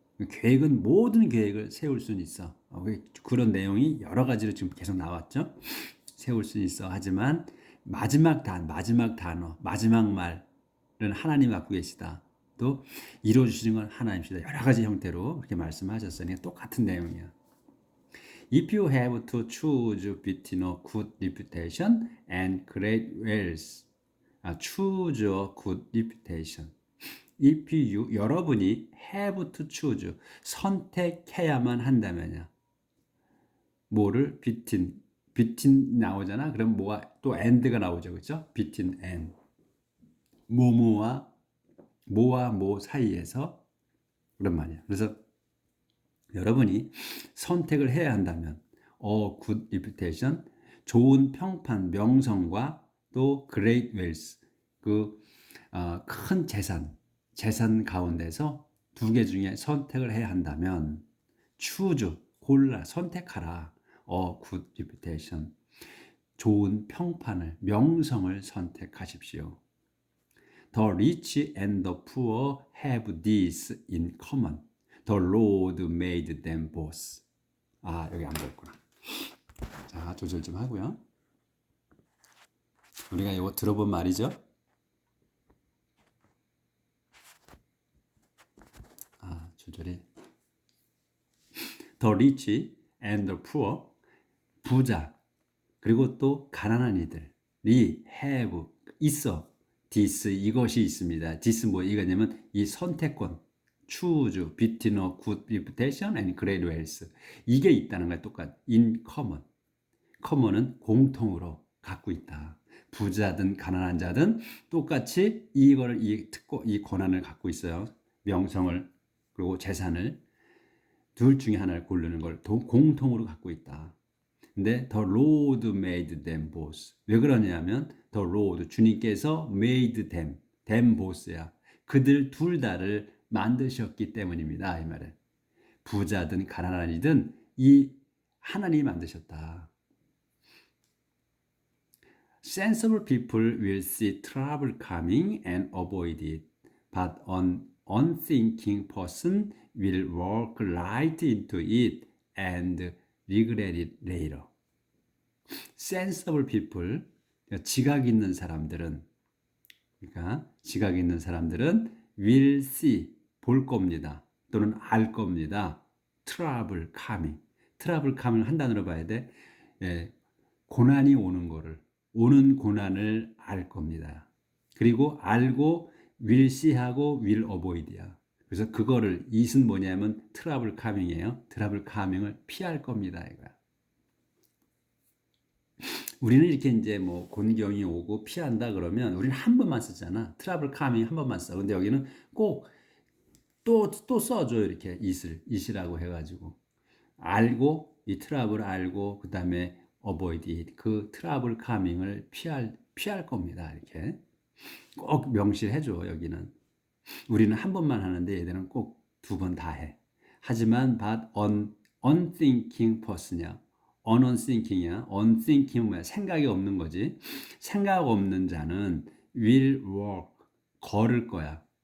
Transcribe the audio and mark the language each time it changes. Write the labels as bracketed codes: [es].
[ko] 계획은 모든 계획을 세울 수는 있어. 그런 내용이 여러 가지로 지금 계속 나왔죠. 세울 수는 있어. 하지만 마지막 단어, 마지막 말은 하나님 갖고 계시다. 또 이루어 주시는 건 하나님이시다. 여러 가지 형태로 그렇게 말씀하셨으니 똑같은 내용이야. [en] If you have to choose between a good reputation and great wealth, choose a good reputation. If you, [ko] 여러분이 [en] have to choose, [ko] 선택해야만 한다면요. 뭐를? between 나오잖아. 그럼 뭐가 또 and가 나오죠. 그렇죠? [en] between and. [ko] 뭐뭐와 뭐와 뭐 사이에서 그런 말이야. 그래서 여러분이 선택을 해야 한다면 [en] good reputation, [ko] 좋은 평판, 명성과 또 [en] great wealth, [ko] 큰 재산 가운데서 두 개 중에 선택을 해야 한다면 choose, 골라, 선택하라. [en] good reputation, [ko] 좋은 평판을, 명성을 선택하십시오. [en] The rich and the poor have this in common. The Lord made them both. [ko] 여기 안 보였구나. 자, 조절 좀 하고요. 우리가 이거 들어본 말이죠. 조절이. [en] The rich and the poor, [ko] 부자, 그리고 또 가난한 이들이 have, 있어. this, 이것이 있습니다. [en] this [ko] 뭐 이거냐면 이 선택권, [en] choose between a good reputation and great wealth. [ko] 이게 있다는 거야. 똑같. in common. common은 공통으로 갖고 있다. 부자든 가난한 자든 똑같이 이거를 이 권한을 갖고 있어요. 명성을 그리고 재산을 둘 중에 하나를 고르는 걸 공통으로 갖고 있다. [en] 근데 the Lord made them both. [ko] 왜 그러냐면 [en] the Lord, [ko] 주님께서 [en] made them both야. [ko] 그들 둘 다를 만드셨기 때문입니다. 이 말은 부자든 가난한 이든 이 하나님이 만드셨다. [en] Sensible people will see trouble coming and avoid it, but an unthinking person will walk right into it and regret it later. Sensible people, [ko] 지각 있는 사람들은, 그러니까 지각 있는 사람들은 [en] will see, [ko] 볼 겁니다. 또는 알 겁니다. [en] trouble coming. [ko] trouble coming 한 단어로 봐야 돼. 고난이 오는 고난을 알 겁니다. 그리고 알고 will see하고 will avoid야. 그래서 그거를 it은 뭐냐면 [en] trouble coming [ko] 이에요. trouble coming을 피할 겁니다. 이거야. 우리는 이렇게 이제 뭐 곤경이 오고 피한다 그러면 우리는 한 번만 쓰잖아. trouble coming 한 번만 써. 근데 여기는 꼭 또 써줘. 이렇게 it이라고 해가지고 알고 이 트러블을 알고 그 다음에 [en] avoid it, [ko] 그 트러블 카밍을 피할 겁니다. 이렇게 꼭 명시해줘. 여기는 우리는 한 번만 하는데 얘들은 꼭 두 번 다 해. 하지만 [en] but unthinking person [ko] 이야. unthinking이야. unthinking 뭐야? 생각이 없는 거지. 생각 없는 자는 [en] will walk, [ko] 걸을 거야.